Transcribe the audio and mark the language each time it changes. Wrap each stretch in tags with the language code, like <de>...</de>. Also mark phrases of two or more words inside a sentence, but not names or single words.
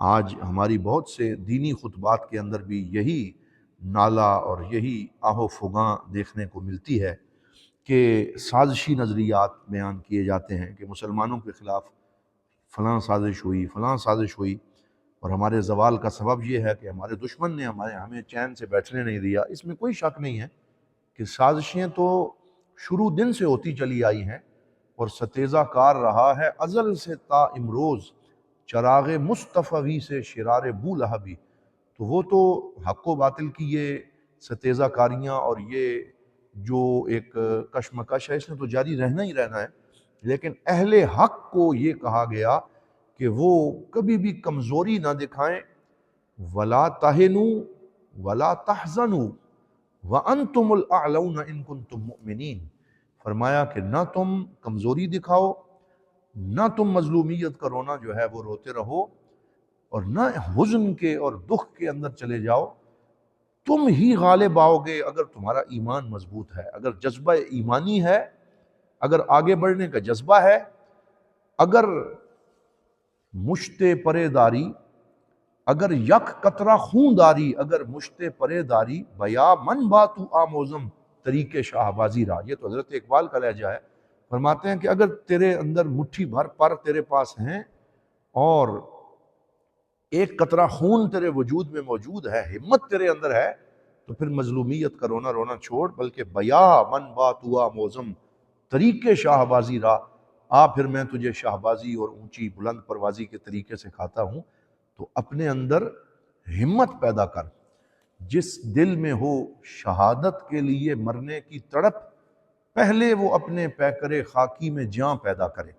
<ur>آج ہماری بہت سے دینی خطبات کے اندر بھی یہی نالا اور یہی آہ و فغاں دیکھنے کو ملتی ہے کہ سازشی نظریات بیان کیے جاتے ہیں کہ مسلمانوں کے خلاف فلاں سازش ہوئی، فلاں سازش ہوئی، اور ہمارے زوال کا سبب یہ ہے کہ ہمارے دشمن نے ہمیں چین سے بیٹھنے نہیں دیا۔ اس میں کوئی شک نہیں ہے کہ سازشیں تو شروع دن سے ہوتی چلی آئی ہیں اور ستیزہ کار رہا ہے ازل سے تا امروز چراغ مصطفی سے شرار بو لہبی۔ تو وہ تو حق و باطل کی یہ ستیزہ کاریاں اور یہ جو ایک کشمکش ہے، اس نے تو جاری رہنا ہی رہنا ہے، لیکن اہل حق کو یہ کہا گیا کہ وہ کبھی بھی کمزوری نہ دکھائیں،</ur> <ar>وَلَا تَهِنُوا وَلَا تَحْزَنُوا وَأَنْتُمُ الْأَعْلَوْنَ إِن كُنتُم مُؤْمِنِينَ۔</ar> <ur>فرمایا کہ نہ تم کمزوری دکھاؤ، نہ تم مظلومیت کا رونا جو ہے وہ روتے رہو، اور نہ حزن کے اور دکھ کے اندر چلے جاؤ۔ تم ہی غالب آؤ گے اگر تمہارا ایمان مضبوط ہے، اگر جذبہ ایمانی ہے، اگر آگے بڑھنے کا جذبہ ہے،</ur> <fa>اگر مشت پرے داری، اگر یک قطرہ خون داری، اگر مشت پرے داری، بیا من باتو آموزم طریق شاہبازی را۔</fa> <ur>یہ تو حضرت اقبال کا لہجہ ہے۔ فرماتے ہیں کہ اگر تیرے اندر مٹھی بھر پر تیرے پاس ہیں اور ایک قطرہ خون تیرے وجود میں موجود ہے، ہمت تیرے اندر ہے، تو پھر مظلومیت کا رونا رونا چھوڑ، بلکہ</ur> <fa>بیا من باتوا موزم طریق شاہبازی را،</fa> <ur>پھر میں تجھے شاہبازی اور اونچی بلند پروازی کے طریقے سے کھاتا ہوں۔ تو اپنے اندر ہمت پیدا کر، جس دل میں ہو شہادت کے لیے مرنے کی تڑپ، پہلے وہ اپنے پیکرے خاکی میں جاں پیدا کرے۔</ur>